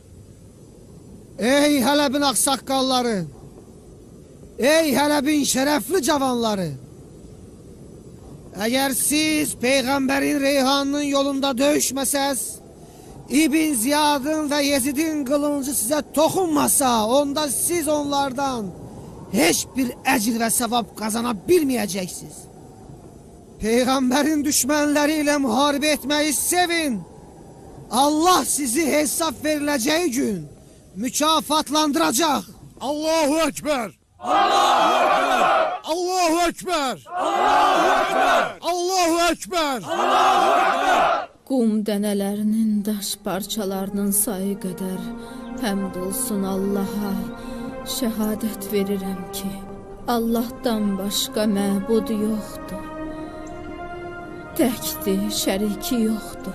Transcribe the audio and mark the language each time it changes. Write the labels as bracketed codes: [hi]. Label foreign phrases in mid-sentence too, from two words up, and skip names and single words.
[az] Ey Hələbin ağsaqqalları, ey Hələbin şərəfli cavanları, əgər siz Peyğəmbərin reyhanının yolunda döyüşməsəz, İbn Ziyadın və Yezidin qılıncı sizə toxunmasa, onda siz onlardan heç bir əcr və savab qazana bilməyəcəksiniz. Peyğəmbərin düşmənləri ilə müharibə etməyi sevin. Allah sizi hesab veriləcəyi gün mükafatlandıracaq. [ar] الله أكبر! الله أكبر! الله أكبر! الله أكبر! الله أكبر! الله أكبر! [az] Qum dənələrinin daş parçalarının sayı qədər həmd olsun Allaha. Şəhadət verirəm ki, Allahdan başqa məbud yoxdur. Təkdir, şəriki yoxdur.